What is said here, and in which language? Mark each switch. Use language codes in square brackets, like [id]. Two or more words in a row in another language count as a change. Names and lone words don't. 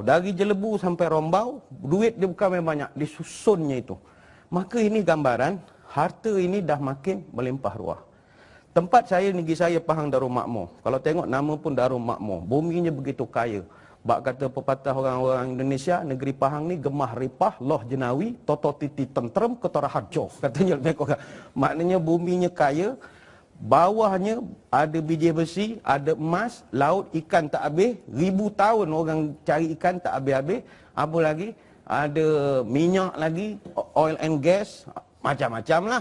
[ms] Dari Jelebu sampai Rembau, duit dia bukan memang banyak, disusunnya itu. Maka ini gambaran, harta ini dah makin melimpah ruah. Tempat saya, negeri saya Pahang Darul Makmur. Kalau tengok nama pun Darul Makmur. Buminya begitu kaya. Bak kata pepatah orang-orang Indonesia, negeri Pahang ni [jv] gemah ripah, loh jenawi, toto titi tentrem, ketara harjo. [ms] Katanya lebih kurang. Maknanya buminya kaya, bawahnya ada biji besi, ada emas, laut ikan tak habis, 1000 tahun orang cari ikan tak habis-habis. Apa lagi? ada minyak lagi, [en] oil and gas, [ms] macam-macam lah.